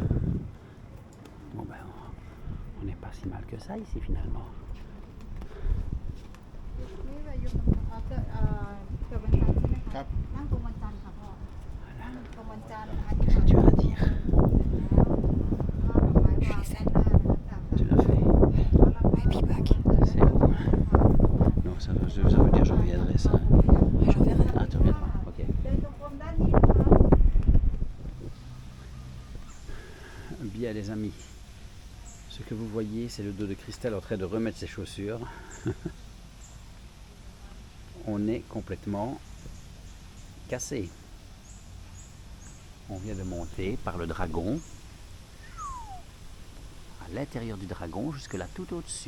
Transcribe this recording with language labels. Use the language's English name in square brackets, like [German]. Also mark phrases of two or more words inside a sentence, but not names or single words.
[French] Bon ben, on n'est pas si mal que ça ici finalement. [Thai] ยุคเกิดวันจันทร์ใช่ไหมคะนั่งตรงวันจันทร์ค่ะพ่อนั่งตรงวันจันทร์อธิษฐาน [French] Tu vas dire. [Thai] แล้วก็ดอกไม้วางด้านหน้านะคะ [French] Tu l'as fait. C'est où? Non, ça veut dire je reviendrai ça. Je verrai. Ah, tu reviendras. Ok. [Thai] เดินตรงกรมด้านนี้นะคะ [French] Bien les amis. Ce que vous voyez, c'est le dos de Christelle en train de remettre ses chaussures. On est complètement cassé. On vient de monter par le dragon, à l'intérieur du dragon, jusque là tout au-dessus.